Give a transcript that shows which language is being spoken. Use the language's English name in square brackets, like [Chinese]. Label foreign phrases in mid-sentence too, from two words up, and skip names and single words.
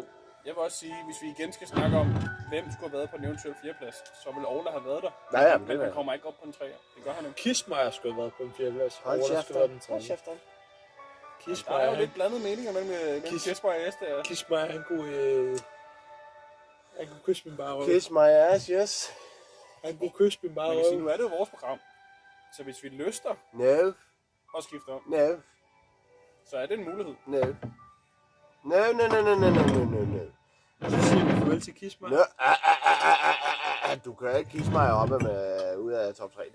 [Danish] Jeg vil også sige, hvis vi igen skal snakke om, hvem skulle have været på en eventuel 4. plads, så vil Orla have været der. Ja, Men han kommer ikke op på en 3. Det gør han ikke. Kismeier skulle have været på en 4. plads. Hold Ole kæft, skulle have været den hold 3. kæft. Der er Kismeier, jo lidt blandede meninger mellem Jesper og Esther. Kismeier, han kunne... Han kunne kysse min bare røv. [English] Kiss my ass, yes. [Danish] Han kunne kysse min bare Man kan sige, røv. nu er det jo vores program. Så hvis vi lyster [English] No, [Danish] og skifter om, [English] no, [Danish] så er det en mulighed. [English] no. No, no, no, no, no, no, no, no, no. [Danish] Så siger vi farvel til Kismeier. No, du kan ikke kisse mig op med, ud af top 3.